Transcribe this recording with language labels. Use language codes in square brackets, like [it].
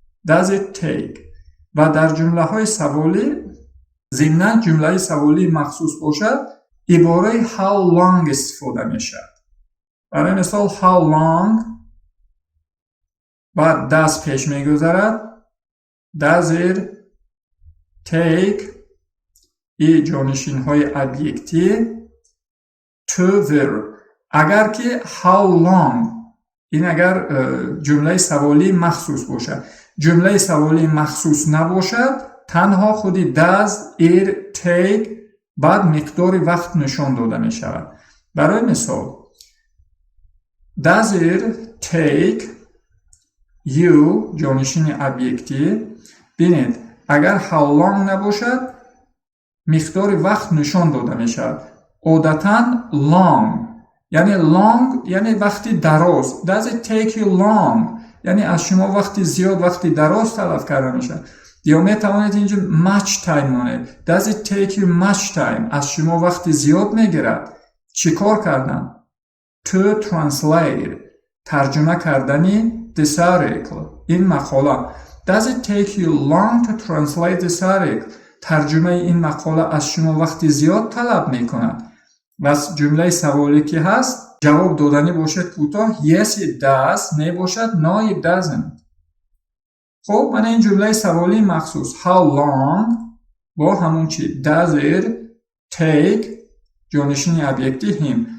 [en] Does it take [fa] و در جمله های سوالی ضمناً جمله سوالی مخصوص باشد عباره [en] how long [fa] استفاده میشد. برای مثال [en] how long [fa] بعد does پیش میگذارد. [en] Does it take [fa] ای جانشین های ابجکتیو [en] to verb. [fa] اگر که [en] how long [fa] این اگر جمله سوالی مخصوص باشد. جمله سوالی مخصوص نباشد تنها خودی [en] does it take [fa] بعد مقدار وقت نشان داده می شود. برای مثال [en] does it take you [fa] جانشین ابجکتیو. بینید اگر [en] how long [fa] نباشد مقدار وقت نشان داده می شود. عادتاً long یعنی وقتی دراز. [en] Does it take you long [fa] یعنی از شما وقتی زیاد وقتی دراز طلب کرده می شود. یا می توانید اینجا [en] much time [fa] مانید. [en] Does it take you much time [fa] از شما وقتی زیاد می گیرد چی کار کردن؟ [en] To translate [fa] ترجمه کردنی [en] this article [fa] این مقاله. [en] Does it take you long to translate this article [fa] ترجمه این مقاله از شما وقت زیاد طلب میکند. بس جمله سوالی که هست جواب دادنی باشد کوتاه [en] yes it does، [fa] نباشد [en] no it doesn't. [fa] خب من این جمله سوالی مخصوص [en] how long [fa] با همون چی [en] does it take [fa] جانشین ابجکتیو him.